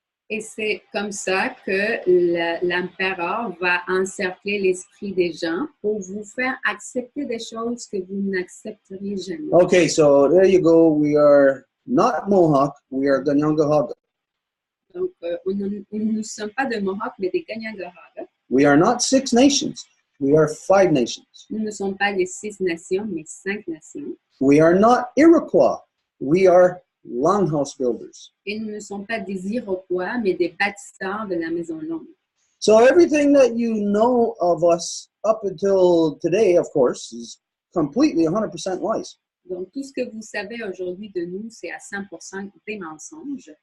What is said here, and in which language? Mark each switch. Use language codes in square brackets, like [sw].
[fr] Et c'est comme ça que l'empereur va encercler l'esprit des gens pour vous faire accepter des choses que vous n'accepteriez jamais. [en] Okay, so there you go. We are not Mohawk, we are Ganyangahaga. [fr] Donc, nous ne sommes pas de Mohawk, mais des Ganyangahaga. [en] We are not 6 nations, we are 5 nations. [fr] Nous ne sommes pas les 6 nations, mais 5 nations. [en] We are not Iroquois, we are longhouse builders. [fr] Et nous ne sommes pas des Iroquois, mais des bâtisseurs de la maison longue. [en] So everything that you know of us up until today, of course, is completely 100% lies. [fr] Donc, tout ce que vous savez aujourd'hui de nous, c'est à 100% des mensonges.